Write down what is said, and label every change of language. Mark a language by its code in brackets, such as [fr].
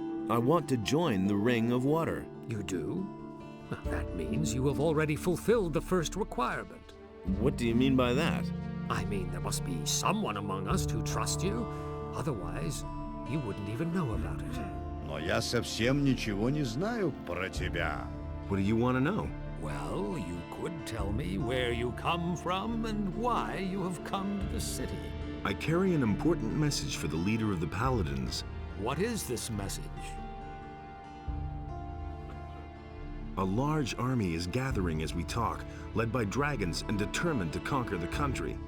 [en] I want to join the Ring of Water. You do? Well, that means you have already fulfilled the first requirement. What do you mean by that? I mean, there must be someone among us who trusts you. Otherwise, you wouldn't even know about it. [ru] Но я совсем ничего не знаю про тебя. [en] What do you want to know? Well, you could tell me where you come from and why you have come to the city. I carry an important message for the leader of the Paladins. What is this message? A large army is gathering as we talk, led by dragons and determined to conquer the country.